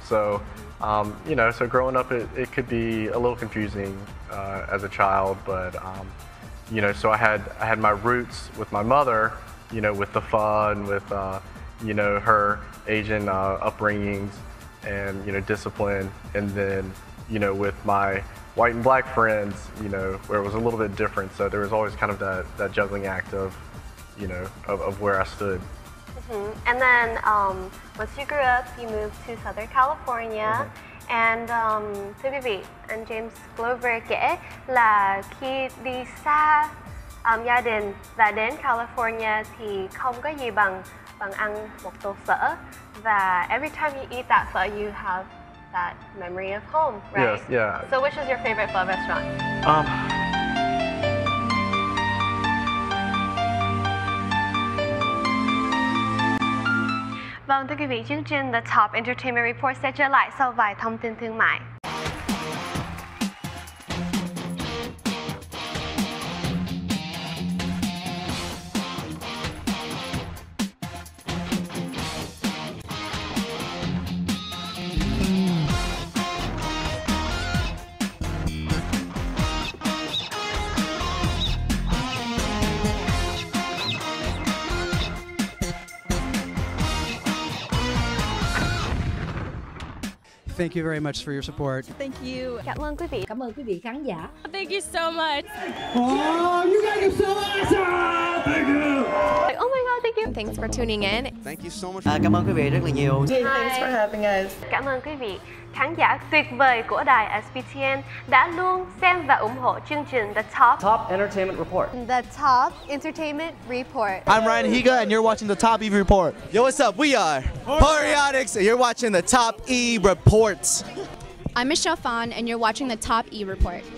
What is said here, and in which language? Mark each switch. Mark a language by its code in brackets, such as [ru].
[en] So, you know, so growing up, it could be a little confusing as a child, but, you know, so I had my roots with my mother, you know, with the fun, with, you know, her Asian upbringings and, you know, discipline, and then, you know, with my white and black friends, you know, where it was a little bit different. So there was always kind of that juggling act of, you know, of where I stood. And then once you grew up, you moved to Southern California. [vi] And thưa quý vị, anh James Glover kể là khi đi xa gia đình và đến California thì không có gì bằng ăn một tô phở. [en] Và every time you eat that phở, you have that memory of home, right? Yes, yeah. So which is your favorite pho restaurant? [vi] Vâng, thưa quý vị, chương trình The Top Entertainment Report sẽ trở lại sau vài thông tin thương mại. [en] Thank you very much for your support. Thank you. [vi] Cảm ơn quý vị. Cảm ơn quý vị khán giả. [en] Thank you so much. Oh, you guys are so awesome! Thank you! Oh my god, thank you. Thanks for tuning in. Thank you so much. [vi] Cảm ơn quý vị rất là nhiều. [en] Thanks for having us. [vi] Cảm ơn quý vị khán giả tuyệt vời của đài SPTN đã luôn xem và ủng hộ chương trình The Top [en] Entertainment Report. The Top Entertainment Report. I'm Ryan Higa, and you're watching the Top E Report. Yo, what's up? We are Pariotics, and you're watching the Top E Reports. I'm Michelle Fawn, and you're watching the Top E Report.